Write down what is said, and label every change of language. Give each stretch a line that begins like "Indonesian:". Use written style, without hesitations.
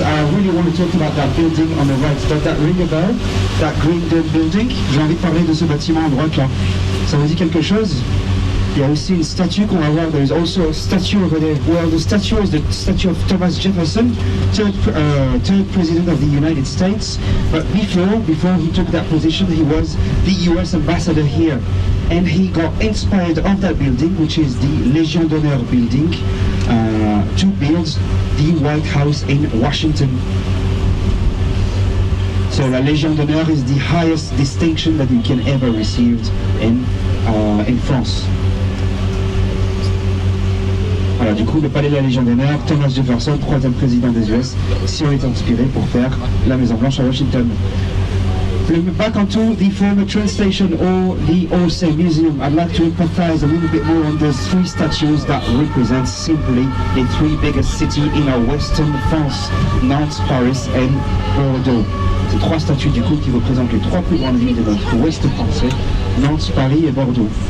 English: I really want to talk about that building on the right. Does that ring a bell? That green dome building?
French: J'ai envie de parler de ce bâtiment à droite là. Ça vous dit quelque chose? Il y a aussi une statue qu'on va voir.
English: There is also a statue over there. Well, the statue is the statue of Thomas Jefferson, third president of the United States. But before he took that position, he was the US ambassador here. And he got inspired of that building, which is the Légion d'honneur building, to build the White House in Washington. So la Légion d'honneur is the highest distinction that you can ever receive in France.
French: Voilà, du coup, le palais de la Légion d'honneur, Thomas Jefferson, troisième président des US, si on est inspiré pour faire la Maison Blanche à Washington.
English: Back onto the former train station or the Orsay Museum, I'd like to emphasize a little bit more on those three statues that represent simply the three biggest cities in our western France, Nantes, Paris and Bordeaux.
French: Ces trois statues du coup qui représentent les trois plus grandes villes de notre ouest français, Nantes, Paris et Bordeaux.